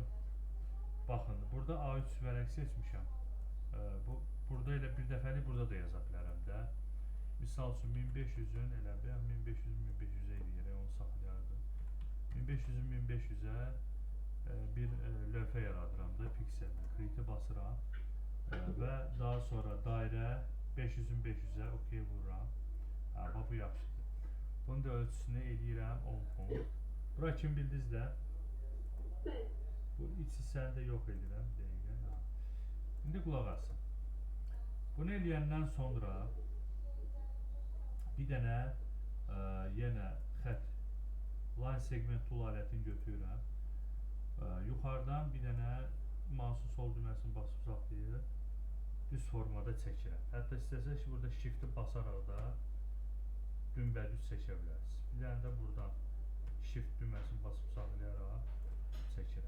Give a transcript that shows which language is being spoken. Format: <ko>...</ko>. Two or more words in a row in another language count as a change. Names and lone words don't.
<az>Baxın, burada A3 vərəq seçmişəm. Burada elə bir dəfəlik burada da yaza bilərəm də. Misal üçün 1500-ün elə bir 1500-1500-ə eləyərək onu saxlayardım. 1500-ün 1500-ə bir lövhə yaradıram da piksellə. Create-i basıram və daha sonra dairə 500-ün 500-ə OK vururam. Bax, bu yaxşıdır. Bunun da ölçüsünü eləyirəm 10 punkt. Bura kim bildiniz də? Bu iç hissəni də yox edirəm. İndi qulaq asın. Bunu eləyəndən sonra bir dənə yenə xət</az> <en>line segment tool</en> <az>alətini götürürəm. Yuxarıdan bir dənə mouse'un sol düyməsini basıb saxlayır. Düz formada çəkirəm. Hətta istəsək ki, burada shift'i basaraq da dümbədüz çəkə bilərsiniz. Bir dənə də buradan shift düyməsini basıb saxlayaraq çəkirəm.</az>